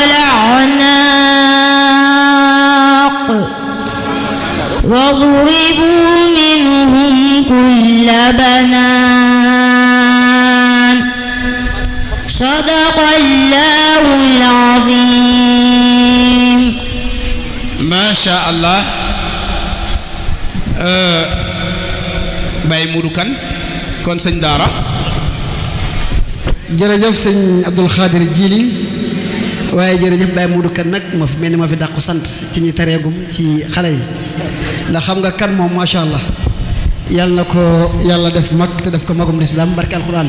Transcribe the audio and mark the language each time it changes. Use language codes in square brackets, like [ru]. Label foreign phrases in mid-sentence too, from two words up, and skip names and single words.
[ar] الأعناق واضربوا منهم كل بنان صدق الله العظيم. ما شاء الله. [wo] Baye Modou Kane kon sëñ Daara. jërëjëf sëñ Abdoul Khadir Djili waaye jërëjëf Baye Modou Kane nag moo fi mel ni moo fi dàqu sant ci ñi tareegum ci xale yi ndax xam nga kan moom [ar] ما شاء الله [wo] yàlla na ko yàlla def mag te def ko magum lislaam barke alxuraan.